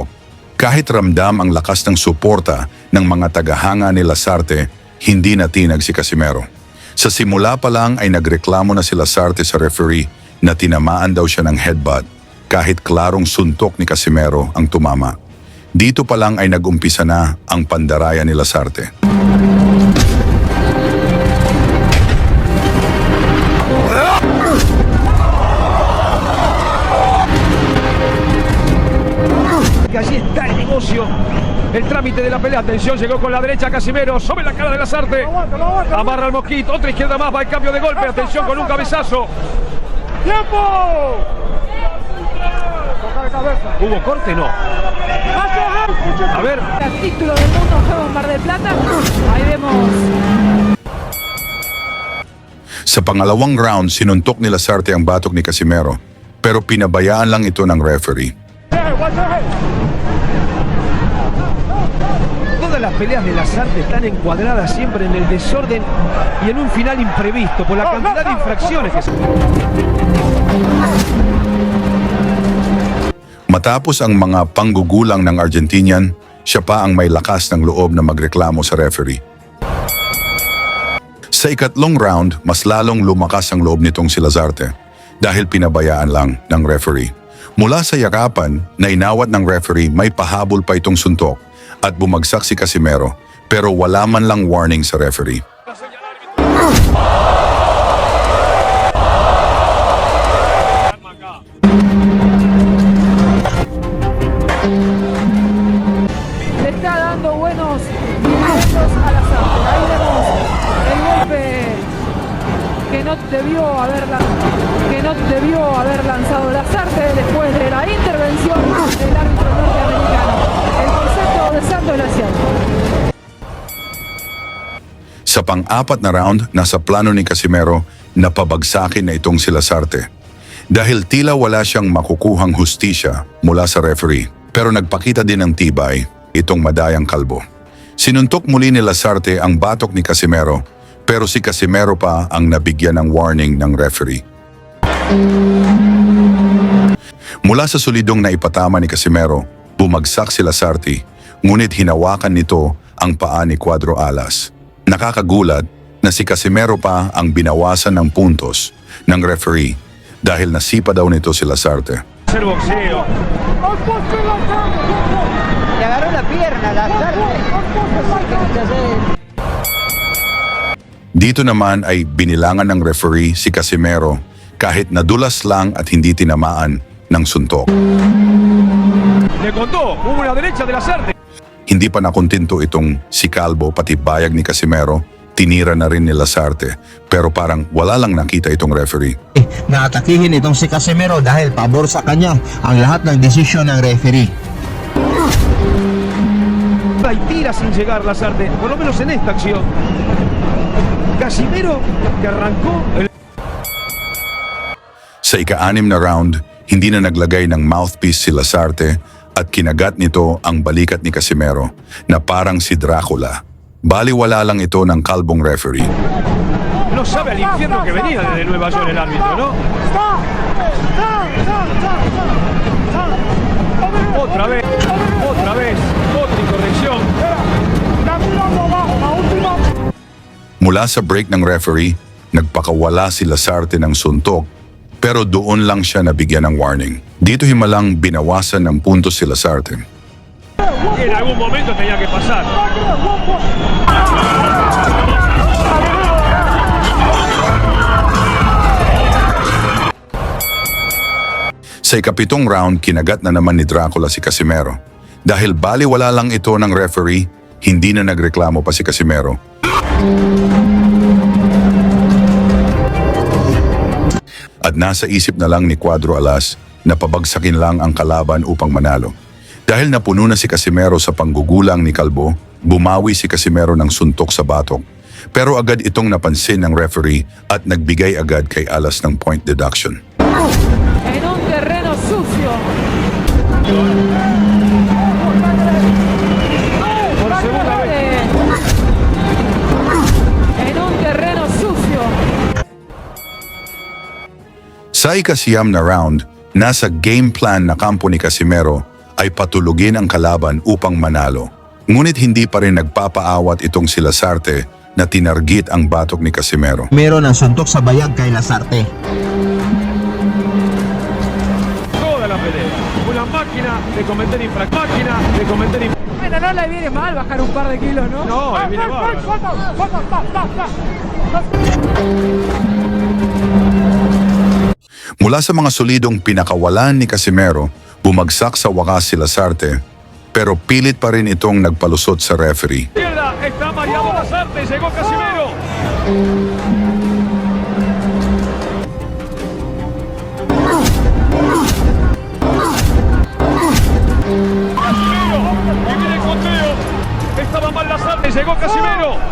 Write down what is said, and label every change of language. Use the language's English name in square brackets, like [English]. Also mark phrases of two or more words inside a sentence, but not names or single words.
[Filipino] Kahit ramdam ang lakas ng suporta ng mga tagahanga ni Lasarte, hindi natinag si Casimero. Sa simula pa lang ay nagreklamo na si Lasarte sa referee na tinamaan daw siya ng headbutt kahit klarong suntok ni Casimero ang tumama. Dito pa lang ay nag-umpisa na ang pandaraya ni Lasarte. [Spanish] Que allí está el negocio, el trámite de la pelea. Atención, llegó con la derecha Casimero, sobre la cara de Lasarte. Amarra al mosquito, otra izquierda más, va el cambio de golpe. Atención con un cabezazo. ¡Tiempo! ¿Hubo corte? No. A ver. El título del mundo Juegos Mar del Plata. Ahí vemos. [Filipino] Sa pangalawang round, sinuntok ni Lasarte ang batok ni Casimero, pero pinabayaan lang ito ng referee. [Spanish] Todas las peleas de Lasarte están encuadradas siempre en el desorden y en un final imprevisto por la cantidad de infracciones que se... [Filipino] Matapos ang mga panggugulang ng Argentinian, siya pa ang may lakas ng loob na magreklamo sa referee. Sa ikatlong round, mas lalong lumakas ang loob nitong si Lasarte dahil pinabayaan lang ng referee. Mula sa yakapan na inawat ng referee, may pahabol pa itong suntok at bumagsak si Casimero pero wala man lang warning sa referee. [Spanish] Le está dando buenos minutos a Lasarte. Ahí vemos el golpe que no debió haber lanzado Lasarte después de la intervención del árbitro norteamericano. El concepto de Santos Glacial. [Filipino] Sa pang-apat na round, nasa plano ni Casimero na pabagsakin na itong si Lasarte. Dahil tila wala siyang makukuhang hustisya mula sa referee, pero nagpakita din ng tibay itong madayang kalbo. Sinuntok muli ni Lasarte ang batok ni Casimero, pero si Casimero pa ang nabigyan ng warning ng referee. Mula sa sulidong na ipatama ni Casimero, bumagsak si Lasarte, ngunit hinawakan nito ang paa ni Cuadro Alas. Nakakagulat na si Casimero pa ang binawasan ng puntos ng referee dahil nasipa daw nito si Lasarte. [Spanish] El boxeo. Le agarró la pierna, Lasarte. [Filipino] Dito naman ay binilangan ng referee si Casimero kahit nadulas lang at hindi tinamaan ng suntok. [Spanish] Le contó, hubo una derecha de Lasarte. [Filipino] Hindi pa nakontento itong si Calvo pati bayag ni Casimero, tinira na rin ni Lasarte pero parang wala lang nakita itong referee. Naatakihin itong si Casimero dahil pabor sa kanya ang lahat ng desisyon ng referee. [Spanish] Y tira sin llegar Lasarte, por lo menos en esta acción. Casimero, que arrancó el... [Filipino] Sa ika-6 na round, hindi na naglagay ng mouthpiece si Lasarte at kinagat nito ang balikat ni Casimero na parang si Dracula. Baliwala lang ito ng kalbong referee. [Spanish] No sabe al infierno que venía desde Nueva York el árbitro, ¿no? Otra vez, otra incorrección. [Filipino] Mula sa break ng referee, nagpakawala si Lasarte ng suntok pero doon lang siya nabigyan ng warning. Dito himalang binawasan ng puntos si Lasarte. [Spanish] En algún momento tenía que pasar. [Filipino] Sa ika-7 round, kinagat na naman ni Dracula si Casimero. Dahil baliwala lang ito ng referee, hindi na nagreklamo pa si Casimero. At nasa isip na lang ni Cuadro Alas na pabagsakin lang ang kalaban upang manalo. Dahil napuno na si Casimero sa panggugulang ni Calvo, bumawi si Casimero ng suntok sa batok. Pero agad itong napansin ng referee at nagbigay agad kay Alas ng [English] point deduction. [Spanish] En un terreno sucio. Por segunda vez. En un terreno sucio. [Filipino] Sa ika-9 na round, nasa [English] game plan [Filipino] na kampo ni Casimero ay patulugin ang kalaban upang manalo. Ngunit hindi pa rin nagpapaawat itong si Lasarte na tinargit ang batok ni Casimero. Meron ng suntok sa bayag kay Lasarte. [Spanish] Toda la pelea. Una máquina de cometer infracciones. Bueno, no le viene mal bajar un par de kilos, ¿no? No, viene bárbaro. [Filipino] Mula sa mga solidong pinakawalan ni Casimero, bumagsak sa wakas si Lasarte, pero pilit pa rin itong nagpalusot sa referee. [Spanish] Izquierda, está mareado Lasarte, llegó Casimero. Casimero, y viene el conteo. Estaba mal Lasarte, llegó Casimero.